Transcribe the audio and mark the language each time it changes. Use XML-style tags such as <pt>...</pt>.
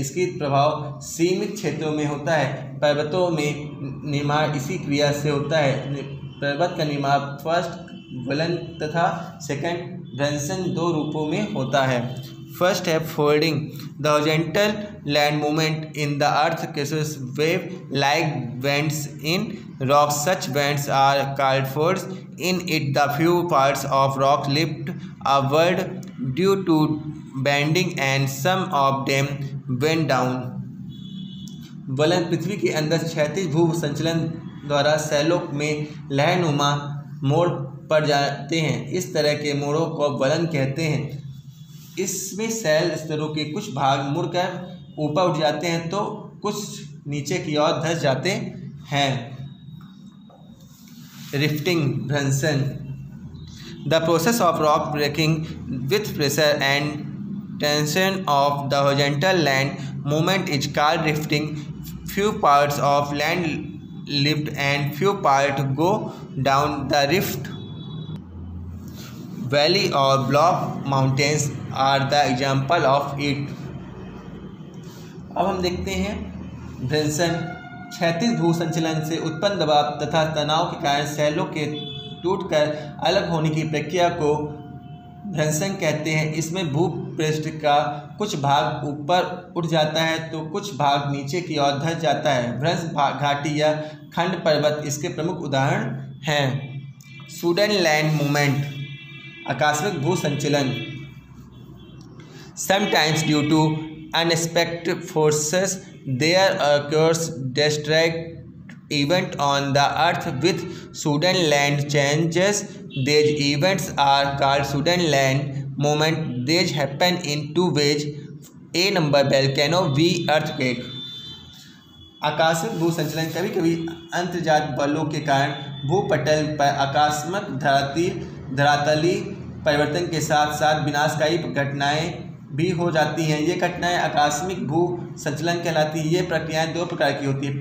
<hi>इसकी प्रभाव सीमित क्षेत्रों में होता है। पर्वतों में निर्माण इसी क्रिया से होता है। पर्वत का निर्माण फर्स्ट वलन तथा सेकंड भ्रंशन दो रूपों में होता है।</hi> <en>First है folding. The horizontal land movement in the earth causes wave like bends in rocks. Such bends are called folds. In it, the few parts of rock lift upward due to bending, and some of them bend down.</en> <hi>वलन पृथ्वी के अंदर क्षैतिज भू संचलन द्वारा शैलों में लहरनुमा मोड़ पड़ जाते हैं। इस तरह के मोड़ों को वलन कहते हैं। इसमें शैल स्तरों के कुछ भाग मुड़कर ऊपर उठ जाते हैं तो कुछ नीचे की ओर धंस जाते हैं।</hi> <en>Rifting, भ्रंशन। The process of rock breaking with pressure and tension of the horizontal land movement is called rifting. Few parts of land lift and few parts go down the rift. Valley or block mountains are the example of it.</en> <hi>अब हम देखते हैं भ्रंशन। क्षैतिज भू संचलन से उत्पन्न दबाव तथा तनाव के कारण शैलों के टूटकर अलग होने की प्रक्रिया को भ्रंशन कहते हैं। इसमें भूपृष्ठ का कुछ भाग ऊपर उठ जाता है तो कुछ भाग नीचे की ओर धंस जाता है। भ्रंश घाटी या खंड पर्वत इसके प्रमुख उदाहरण हैं।</hi> <en>sudden land movement,</en> <hi>आकस्मिक भू संचलन।</hi> <en>Sometimes due to unexpected forces there occurs destructive event on the earth with sudden land changes. These events are called sudden land movement. These happen in two ways. A number volcano, B earthquake.</en> <hi>आकस्मिक भू संचलन कभी कभी अंतर्जात बलों के कारण भूपटल पर आकस्मिक धरातलीय परिवर्तन के साथ साथ विनाशकारी घटनाएं भी हो जाती हैं। ये घटनाएं आकस्मिक भू संचलन कहलाती हैं। ये प्रक्रियाएं दो प्रकार की होती है।</hi>